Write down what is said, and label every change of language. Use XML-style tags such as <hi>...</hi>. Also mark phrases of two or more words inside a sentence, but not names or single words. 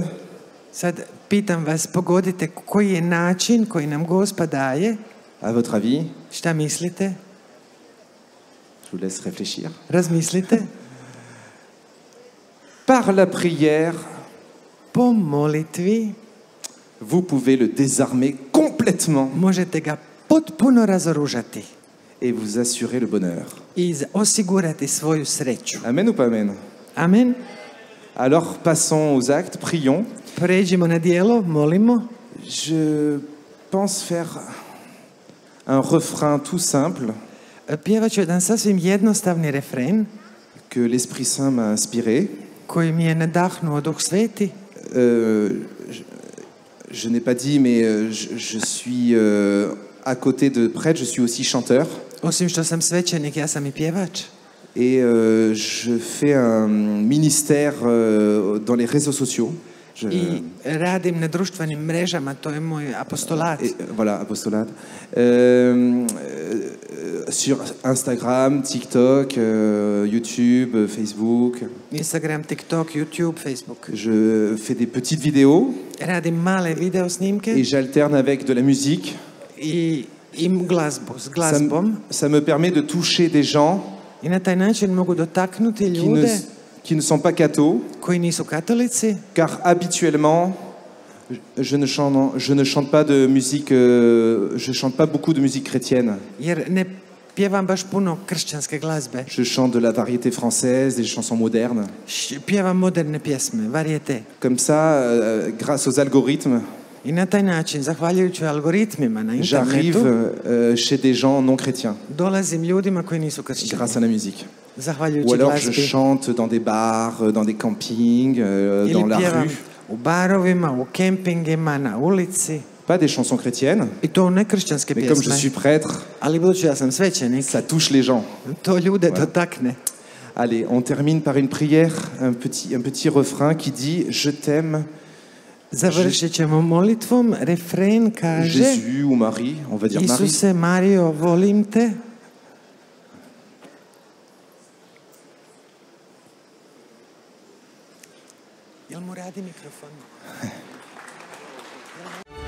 <hr>sad pitam vas, pogodite koji je način koji nam Gospa daje</hr> <fr>À votre avis?</fr> <hr>Šta mislite?</hr> <fr>Je vous laisse réfléchir.</fr> <hr>Razmislite.</hr> <fr>Par la prière,</fr> <hr>Po molitvi</hr> <fr>vous pouvez le désarmer complètement</fr> <hr>možete ga potpuno razoružati</hr> <fr>et vous assurer le bonheur.</fr> <hr>i osigurati svoju sreću.</hr> <fr>Amen ou pas amen? Amen. Alors passons aux actes, prions.</fr> <hr>Pređimo na dijelo, molimo.</hr> <fr>Je pense faire un refrain tout simple</fr> <hr>Pjevat ću jedan sasvim jednostavni refren</hr> <fr>que l'Esprit Saint m'a inspiré.</fr> <hr>koji mi je nadahnuo Duh Sveti.</hr> <fr>Je n'ai pas dit, mais je suis à côté de prêtre, je suis aussi chanteur.</fr> <hr>Osim što sam svećenik, ja sam i pjevač.</hr> <fr>Et je fais un ministère dans les réseaux sociaux.</fr> <hr>I radim na društvenim mrežama, to je moj apostolat.</hr> <fr>Voilà, apostolat. Sur Instagram, TikTok, YouTube, Facebook.</fr> <hr>Instagram, TikTok, YouTube, Facebook.</hr> <fr>Je fais des petites vidéos</fr> <hr>Radim male video snimke</hr> <fr>et j'alterne avec de la musique.</fr> <hr>i glazbu, s glazbom.</hr> <fr>Ça me permet de toucher des gens</fr> <hr>I na taj način mogu dotaknuti ljude</hr> <fr>qui ne sont pas cathos,</fr> <hr>koji nisu katolici,</hr> <fr>car habituellement, je ne chante pas de musique, je chante pas beaucoup de musique chrétienne.</fr> <hr>jer ne pjevam baš puno kršćanske glazbe.</hr> <fr>Je chante de la variété française, des chansons modernes.</fr> <hr>Pjevam moderne pjesme, varijete.</hr> <fr>Comme ça, grâce aux algorithmes,</fr> <hr>I na taj način, zahvaljujući algoritmima na internetu,</hr> <fr>j'arrive chez des gens non chrétiens,</fr> <hr>dolazim ljudima koji nisu kršćani.</hr> <fr>grâce à la musique. Ou</fr> <hr>Zahvaljujući</hr> <fr>alors je</fr> <hr>glazbi.</hr> <fr>chante dans des bars, dans des campings, dans</fr> <hr>Ili</hr> <fr>la</fr> <hr>pjevam</hr> <fr>rue.</fr> <hr>u barovima, u kempingima, na ulici.</hr> <fr>Pas des chansons chrétiennes,</fr> <hr>I to ne kršćanske</hr> <fr>mais comme je</fr> <hr>pjesme.</hr> <fr>suis prêtre,</fr> <hr>Ali budući ja sam svećenik,</hr> <fr>ça touche les gens.</fr> <hr>to ljude dotakne.</hr> <fr>Allez, on termine par une prière, un petit refrain qui dit « Je t'aime,</fr> <hr>Završit ćemo molitvom. Refren kaže:</hr> <fr>Jésus ou Marie, on va dire Marie.</fr> <hr>Isuse, Mario, volim te. Jel mu radi mikrofon?</hr>